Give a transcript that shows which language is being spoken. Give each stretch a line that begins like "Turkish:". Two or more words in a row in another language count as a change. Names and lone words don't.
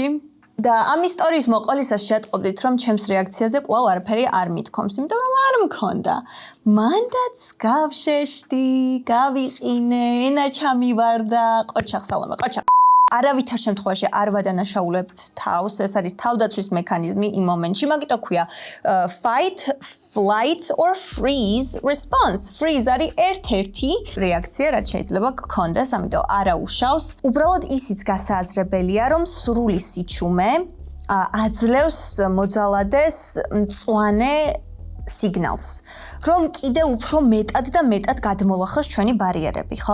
Georgian: და ამ ისტორიის მოყოლისას შეატყობდით, რომ ჩემს რეაქციაზე კვლავ არაფერი არ მithkoms, იმიტომ რომ არ მქონდა. მანდაც გავშეშდი, გავიყინე, ენა ჩამივარდა, ყოჩახ სალამე, ყოჩახ. არავითარ შემთხვევაში არ ვადანაშაულებთ თავს, ეს არის თავდაცვის მექანიზმი იმ მომენტში, მაგიტო ქვია
English: fight, flight or freeze response.
Georgian: Freeze არის ერთ-ერთი რეაქცია, რაც შეიძლება გქონდეს, ამიტომ არა უშავს. უბრალოდ ისიც გასააზრებელია, რომ სრული სიჩუმე აძლევს მოძალადეს მწვანე სიგნალს, რომ კიდე უფრო მეტად და მეტად გადმოლახოს ჩვენი ბარიერები, ხო?